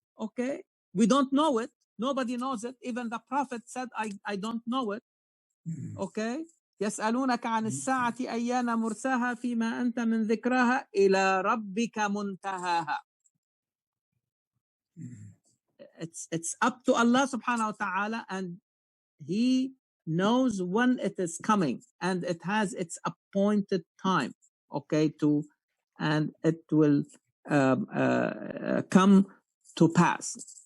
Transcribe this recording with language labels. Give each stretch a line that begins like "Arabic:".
English: Okay, we don't know it. Nobody knows it. Even the Prophet said, I don't know it. Okay.
Arabic: يسألونك عن الساعة أيان مرساها فيما أنت من ذكراها إلى ربك منتهاها.
English: It's up to Allah subhanahu wa ta'ala, and He knows when it is coming, and it has its appointed time, okay, and it will come to pass.